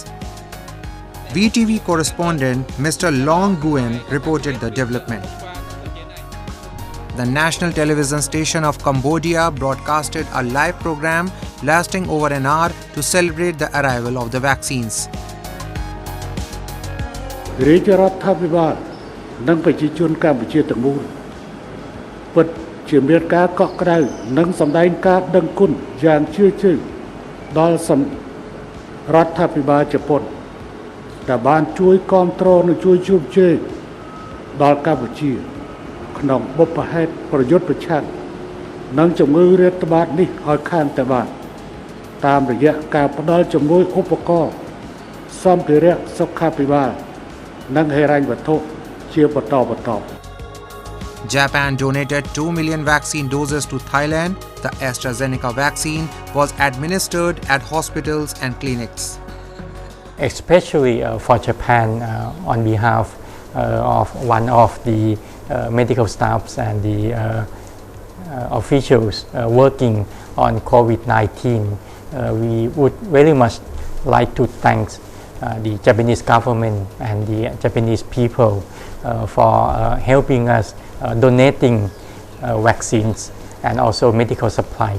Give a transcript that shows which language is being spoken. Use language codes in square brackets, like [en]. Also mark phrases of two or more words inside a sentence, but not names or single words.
[en] VTV correspondent Mr. Long Nguyen reported the development. The national television station of Cambodia broadcasted a live program lasting over an hour to celebrate the arrival of the vaccines. [km] រាជរដ្ឋាភិបាលនិងប្រជាជនកម្ពុជាទាំងមូលពិតជាមានការកក់ក្ដៅនិងសម្ដែងការ ដឹងគុណយ៉ាងជ្រាលជ្រៅដល់រដ្ឋាភិបាលជប៉ុនដែលបានជួយគ្រប់គ្រងនិងជួយជម្ជែកដល់កម្ពុជាក្នុងបុព្វហេតុប្រយុទ្ធប្រឆាំងនឹងជំងឺរាតត្បាតនេះឲ្យខានតែបានតាមរយៈការផ្ដល់ជំនួយឧបករណ៍សម្ភារៈសុខាភិបាលនិងហិរញ្ញវត្ថុជាបន្តបន្ទាប់ [en] Japan donated 2 million vaccine doses to Thailand. The AstraZeneca vaccine was administered at hospitals and clinics. Especially for Japan, on behalf of one of the medical staffs and the officials working on COVID-19, we would very much like to thank the Japanese government and the Japanese people for helping us donating vaccines and also medical supplies.